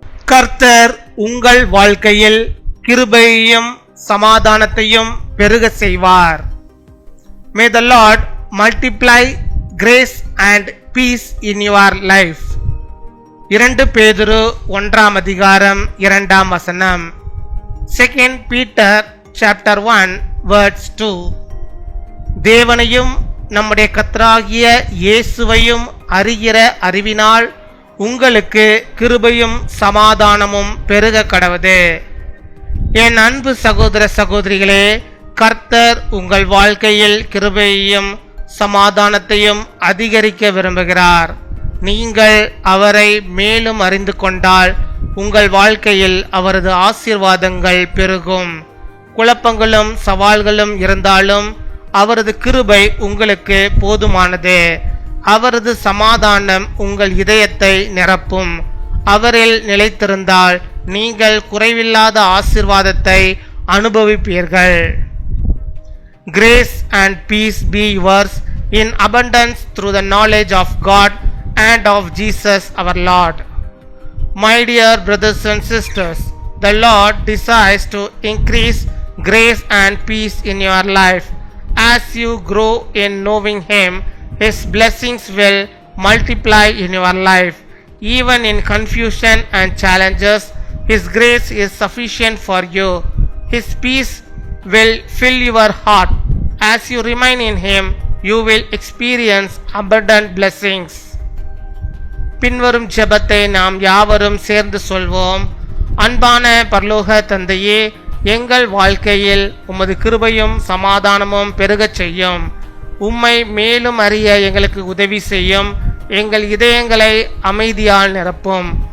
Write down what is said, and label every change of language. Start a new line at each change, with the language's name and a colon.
Tamil: கர்த்தர் உங்கள் வாழ்க்கையில் கிருபையையும் சமாதானத்தையும் பெருக செய்வார்.
English: May the Lord multiply grace and peace in your life.
Tamil: 2 பேதுரு 1 அதிகாரம் 2 வசனம்.
English: 2 Peter chapter 1 verse 2.
Tamil: தேவனையும் நம்முடைய கர்த்தராகிய இயேசுவையும் அறிகிற அறிவினால் உங்களுக்கு கிருபையும் சமாதானமும் பெருக கடவது. என் அன்பு சகோதர சகோதரிகளே, கர்த்தர் உங்கள் வாழ்க்கையில் கிருபையையும் சமாதானத்தையும் அதிகரிக்க விரும்புகிறார். நீங்கள் அவரை மேலும் அறிந்து கொண்டால் உங்கள் வாழ்க்கையில் அவரது ஆசீர்வாதங்கள் பெருகும். குழப்பங்களும் சவால்களும் இருந்தாலும் அவரது கிருபை உங்களுக்கு போதுமானது. அவரது சமாதானம் உங்கள் இதயத்தை நிரப்பும். அவரில் நிலைத்திருந்தால் நீங்கள் குறைவில்லாத ஆசீர்வாதத்தை அனுபவிப்பீர்கள்.
English: Grace and peace be yours in abundance through the knowledge of God and of Jesus our Lord. My dear brothers and sisters, the Lord desires to increase grace and peace in your life. As you grow in knowing Him, His blessings will multiply in your life. Even in confusion and challenges, His grace is sufficient for you. His peace will fill your heart. As you remain in Him, you will experience abundant blessings.
Tamil: பின்வரும் ஜெபத்தை நாம் யாவரும் சேர்ந்து சொல்வோம். அன்பான பரலோக தந்தையே, எங்கள் வாழ்க்கையில் உமது கிருபையும் சமாதானமும் பெருகச் செய்யும். உம்மை மேலும் அறிய எங்களுக்கு உதவி செய்யும். எங்கள் இதயங்களை அமைதியால் நிரப்பும்.